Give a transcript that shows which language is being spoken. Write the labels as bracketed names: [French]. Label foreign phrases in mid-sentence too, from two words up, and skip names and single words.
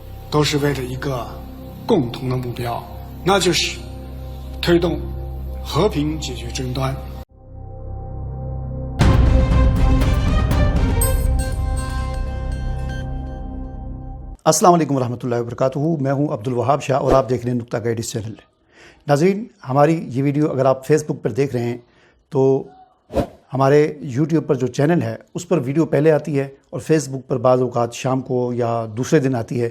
[Chinese] 都是为了一个共同的目标，那就是推动和平解决争端。 [Arabic] السلام عليكم ورحمة الله وبركاته. [Hindi] मैं हूं अब्दुल वहाब शाह और आप देख रहे हैं नुक्ता गाइड्स चैनल। नाज़रीन, हमारी ये वीडियो अगर आप फेसबुक पर देख रहे हैं तो हमारे यूट्यूब पर जो चैनल है उस पर वीडियो पहले आती है और फेसबुक पर बाज़ औक़ात शाम को या दूसरे दिन आती है।